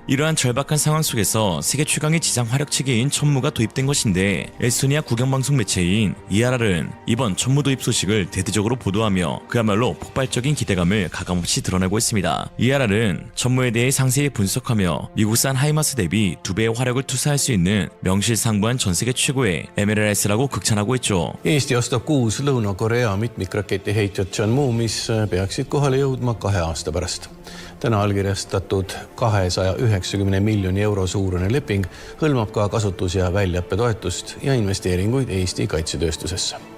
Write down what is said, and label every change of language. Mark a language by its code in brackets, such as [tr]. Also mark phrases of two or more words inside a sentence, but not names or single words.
[ko] 이러한 절박한 상황 속에서 세계 최강의 지상 화력 체계인 천무가 도입된 것인데 에스토니아 국영방송 매체인 ERR은 이번 천무 도입 소식을 대대적으로 보도하며 그야말로 폭발적인 기대감을 가감없이 드러내고 있습니다. ERR은 천무에 대해 상세히 분석하며 미국산 하이마스 대비 2배의 화력을 투사할 수 있는 명실상부한 전세계 최고의 MLRS라고 극찬하고 있죠. [et] Eesti ostab 6 Lõuna-Korea mitmikraketiheitjat Chunmoo, mis peaksid kohale jõudma 2 aasta pärast. Täna allkirjastatud 290 miljoni euro suurune leping hõlmab ka kasutus- ja väljaõppetoetust ja investeeringuid Eesti kaitsetööstusesse.